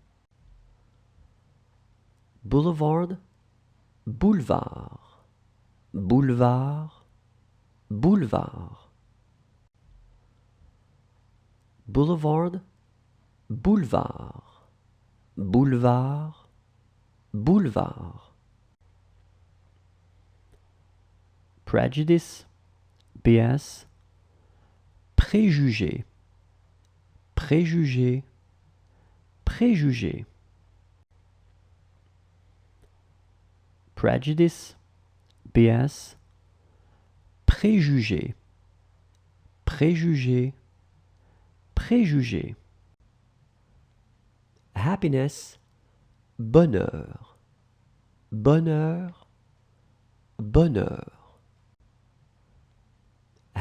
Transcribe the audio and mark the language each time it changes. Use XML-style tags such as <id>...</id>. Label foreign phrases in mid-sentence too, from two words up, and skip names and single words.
<fr>Boulevard, boulevard, boulevard, boulevard. Boulevard, boulevard, boulevard, boulevard.</fr> <en>Prejudice, bias,</en> <fr>préjugé, préjugé, préjugé.</fr> <en>Prejudice, bias,</en> <fr>préjugé, préjugé, préjugé. Happiness, bonheur, bonheur, bonheur.</fr>